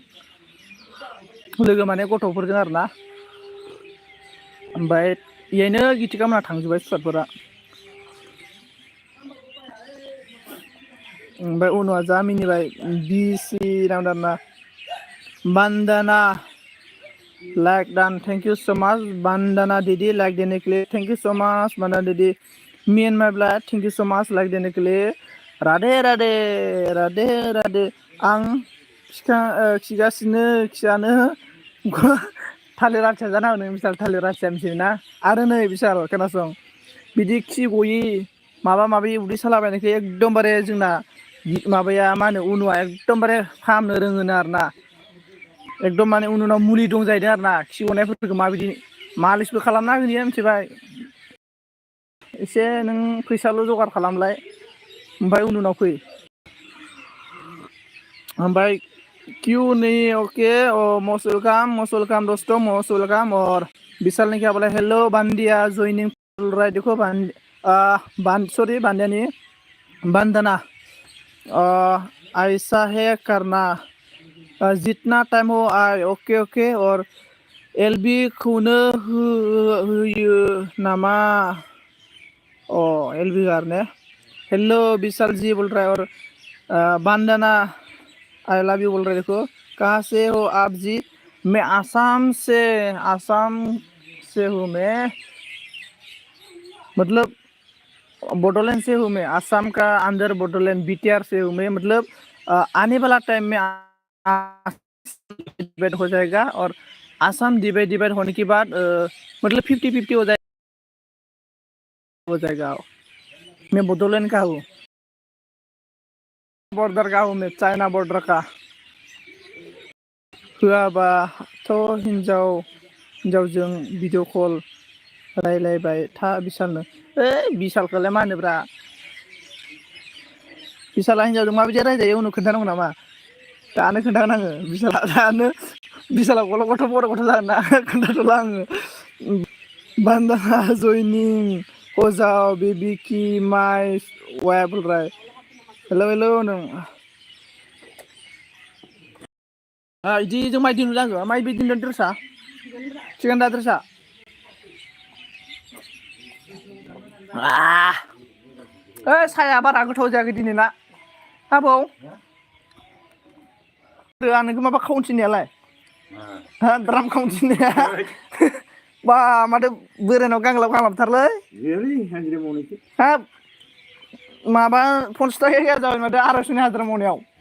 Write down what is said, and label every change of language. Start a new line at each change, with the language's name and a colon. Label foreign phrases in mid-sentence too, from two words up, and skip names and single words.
Bodo: लोगो माने गथ'फोरजों आरो ना ओमफ्राय इयायनो गिथिगामोना थांजोब्बाय सुवादफोरा ओमफ्राय उनाव जा मिनिबाय बिसि नांदों आरोना बान्दाना
English: like done thank you so
Bodo: much bandana didi like the necklace thank you so
English: much bandana didi me and my blood thank you so much like the necklace radhe radhe radhe radhe
Bodo: आं खिगासिनो खियानो थालिर आथिया जाना होनो बिसाल थालिर आथिया मिथियोना आरो नै बिसाल खोनासं बिदि खि गयि माबा माबि उदै सालाबायनायखौ एकदमबारे जोंना माबाया मा होनो उनुआ एकदमबारे फाहामनो रोङोनो आरोना एकदम माने उनाव मुलि दं जाहैदों आरो ना खि गनायफोरखौ माबायदि मालिसबो खालामना होयो मिथिबाय एसे नों फैसाल' जगार खालामलाय ओमफ्राय उनाव फै
Hindi: ओमफ्राय क्यों नहीं
English: okay most welcome
Hindi: दोस्तों
English: most welcome
Hindi: और विशाल ने क्या बोला हेलो बांदिया ज्वाइनिंग बोल रहा है देखो सॉरी बांदियानी बंदना ऐसा है करना जितना टाइम हो आए ओके ओके और एलबी
Bodo: खौनो होयो नामा
Hindi: एलबी गार ने हेलो विशाल जी बोल रहा है और बंदना आई लव यू बोल रहे देखो कहाँ से हो आप जी मैं आसाम से हूँ मैं मतलब बोडोलैंड से हूँ मैं आसाम का अंदर बोडोलैंड बीटीआर से हूँ मैं मतलब आने वाला टाइम में डिवाइड हो जाएगा और आसाम डिवाइड होने के बाद मतलब 50-50 हो जाएगा मैं बोडोलैंड का हूँ बॉर्डर का हूँ मैं चाइना बॉर्डर का
Bodo: होआबाथ' हिन्जावजों भिडिअ कल रायलायबाय था विशालनो विशालखौलाय मा होनोब्रा विशाला हिन्जावजों माबायदि रायजायो उनाव खोन्थानांगौ नामा दानो खोन्थागोन आङो विशाला गथ' बर' गथ' जागोन ना खोन्थाथ'ला आङो बान्दाना जयनिं
Hindi: हो जाओ
Bodo: बेबी की
English: my wife
Hindi: बोल रहा है
Bodo: हेलो नों इदि जों माइ दिनु जागो माइ बि दिनु ड्रेसा थिगानो दा ड्रेसा साया बारा गोथाव जायाखै दिनै ना आबौ आं नोंखौ माबा खाउन्थिनायालाय द्राम खाउन्थिनाया बा माथो बोरायनाव गांलाबथारलै हाब माबा 50 थाखा जाबाय माथो 250नि हाजिरा मावनायाव